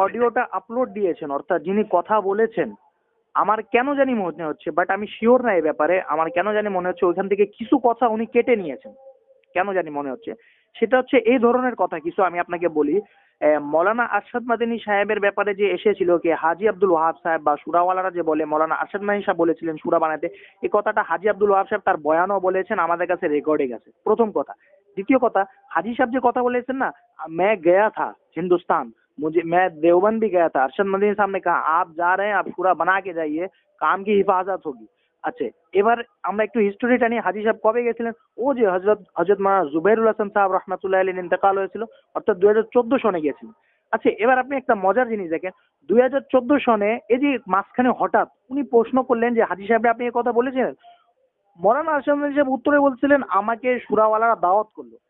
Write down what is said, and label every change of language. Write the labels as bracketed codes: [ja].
[bn] অডিওটা আপলোড দিয়েছেন অর্থাৎ যিনি কথা বলেছেন, আমার কেন জানি মনে হচ্ছে, বাট আমি শিওর না এই ব্যাপারে, আমার কেন জানি মনে হচ্ছে ওইখান থেকে কিছু কথা উনি কেটে নিয়েছেন, কেন জানি মনে হচ্ছে। সেটা হচ্ছে এই ধরনের কথা কিছু আমি আপনাকে বলি। মৌলানা আরশাদ মাদানী সাহেবের ব্যাপারে যে এসেছিল কি হাজি আব্দুল ওয়াহাব সাহেব বা সুরাওয়ালারা যে বলে মৌলানা আরশাদ মাদানী সাহেব বলেছিলেন সুরা বানাতে, এই কথাটা হাজি আব্দুল ওয়াহাব সাহেব তার বয়ানও বলেছেন, আমাদের কাছে রেকর্ডিং আছে, প্রথম কথা। দ্বিতীয় কথা, হাজি সাহেব যে কথা বলেছেন না, [hi] मैं गया था हिंदुस्तान, मैं देवबंद भी गया था, अरशद मदनी साहब ने कहा आप जा रहे हैं आप पूरा बना के जाइए, काम की हिफाजत होगी। [bn] আচ্ছা, এবার আমরা একটু হিস্টোরিটা নিয়ে, হাজি সাহেব কবে গেছিলেন? ও যে হযরত মাওলানা জুবাইরুল হাসান সাহেব রাহমাতুল্লাহি আলাইহির ইন্তেকাল হয়েছিল, অর্থাৎ 2014 সনে গিয়েছিলেন। আচ্ছা, এবার আপনি একটা মজার জিনিস দেখেন, 2014 সনে এই যে মাঝখানে হঠাৎ উনি প্রশ্ন করলেন যে হাজি সাহেব আপনি এই কথা বলেছিলেন, মৌলানা আরশাদ মাদানী সাহেব উত্তরে বলছিলেন আমাকে সুরাওয়ালারা দাওয়াত করলো।